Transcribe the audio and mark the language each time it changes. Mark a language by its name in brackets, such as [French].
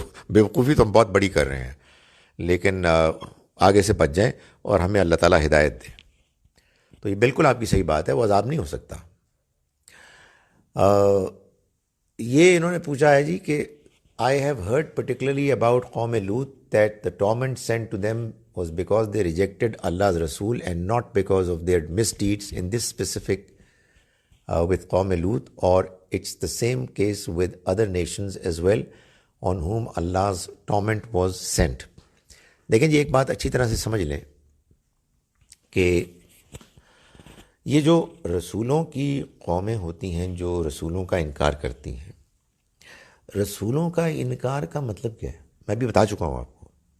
[Urdu] بیوقوفی تو ہم بہت بڑی کر رہے ہیں، لیکن آگے سے بچ جائیں اور ہمیں اللہ تعالیٰ ہدایت دے. تو یہ بالکل آپ کی صحیح بات ہے، وہ عذاب نہیں ہو سکتا. یہ انہوں نے پوچھا ہے جی کہ [English] I have heard particularly about قوم لوط that the torment sent to them was because they rejected Allah's Rasul and not because of their misdeeds. In this specific with قوم لوط, or it's the same case with other nations as well on whom Allah's torment was sent. [Urdu] دیکھیں جی، ایک بات اچھی طرح سے سمجھ لیں کہ یہ جو رسولوں کی قومیں ہوتی ہیں جو رسولوں کا انکار کرتی ہیں، رسولوں کا انکار کا مطلب کیا ہے؟ میں بھی بتا چکا ہوں آپ کو.